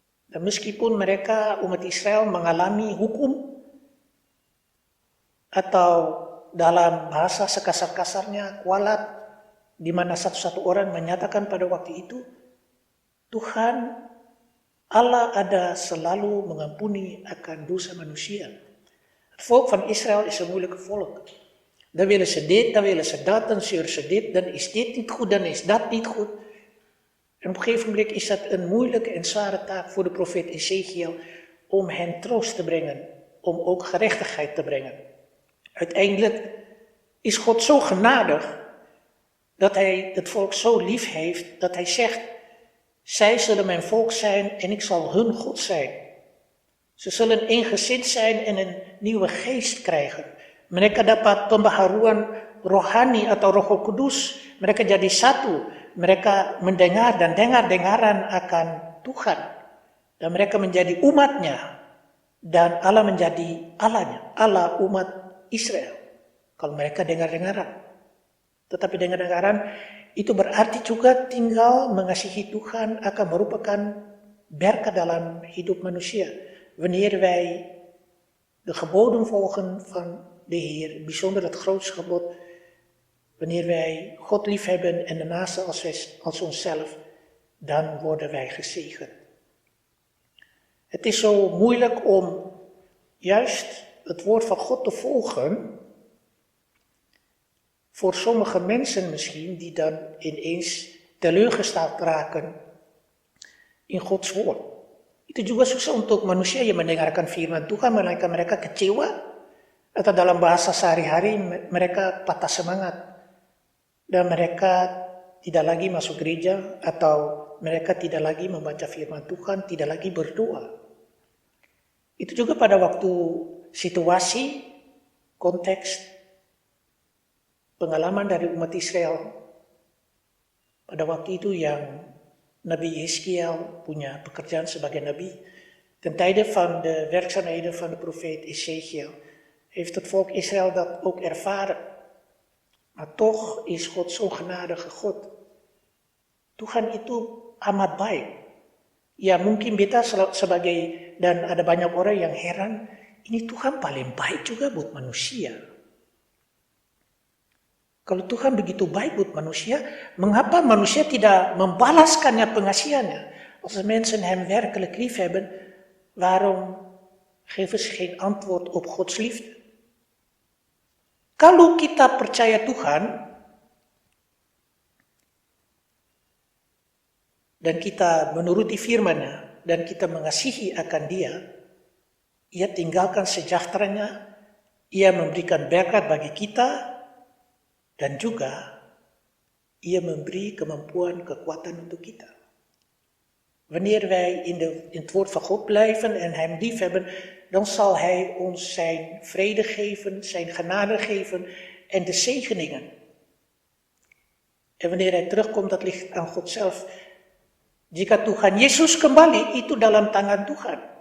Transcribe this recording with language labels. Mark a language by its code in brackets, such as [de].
[id] Dan meskipun mereka, umat Israel, mengalami hukum, atau dalam bahasa sekasar-kasarnya, kualat, di mana satu-satu orang menyatakan pada waktu itu, Tuhan Allah ada selalu mengampuni akan dosa manusia. [nl] Het volk van Israël is een moeilijke volk. Dan willen ze dit, dan willen ze dat, dan zeuren ze dit, dan is dit niet goed, dan is dat niet goed. En op een gegeven moment is dat een moeilijke en zware taak voor de profeet Ezekiel om hen troost te brengen, om ook gerechtigheid te brengen. Uiteindelijk is God zo genadig dat hij het volk zo lief heeft, dat hij zegt, zij zullen mijn volk zijn en ik zal hun God zijn. Ze zullen eengezind zijn en een nieuwe geest krijgen. [id] Mereka dapat pembaharuan rohani atau Roh Kudus. Mereka jadi satu. Mereka mendengar dan dengar-dengaran akan Tuhan. Dan mereka menjadi umatnya. Dan Allah menjadi Allahnya. Allah umat Israel. Kalau mereka dengar-dengaran. Tetapi dengar-dengaran itu berarti juga tinggal mengasihi Tuhan akan merupakan berkat dalam hidup manusia. [nl] Wanneer wij de geboden volgen van de Heer, bijzonder het grootste gebod, wanneer wij God lief hebben en de naaste als onszelf, dan worden wij gezegend. Het is zo moeilijk om juist het woord van God te volgen, voor sommige mensen misschien, die dan ineens teleurgesteld raken in Gods woord. [id] Itu juga susah untuk manusia yang mendengarkan firman Tuhan, melainkan mereka kecewa, atau dalam bahasa sehari-hari mereka patah semangat, dan mereka tidak lagi masuk gereja, atau mereka tidak lagi membaca firman Tuhan, tidak lagi berdoa. Itu juga pada waktu situasi, konteks, pengalaman dari umat Israel pada waktu itu yang Nabi Yeskiel punya pekerjaan sebagai nabi. [nl] Ten tijde van de werkzaamheden van de profeet Ezekiel heeft het volk Israël dat ook ervaren. Maar toch is God zo'n genadige God. [id] Tuhan itu amat baik. Ya mungkin kita sebagai, dan ada banyak orang yang heran, ini Tuhan paling baik juga buat manusia. Kalau Tuhan begitu baik buat manusia, mengapa manusia tidak membalaskannya pengasihannya? [nl] Als mensen hem werkelijk lief hebben, waarom geven ze geen antwoord op Gods liefde? [id] Kalau kita percaya Tuhan, dan kita menuruti firman-Nya, dan kita mengasihi akan Dia, Ia tinggalkan sejahteranya, Ia memberikan berkat bagi kita, dan juga Ia memberi kemampuan, kekuatan untuk kita. [nl] Wanneer wij in het woord van God blijven en hem lief hebben, dan zal hij ons zijn vrede geven, zijn genade geven en de zegeningen. En wanneer hij terugkomt, dat ligt aan God zelf. [id] Jika Tuhan Yesus kembali, itu dalam tangan Tuhan.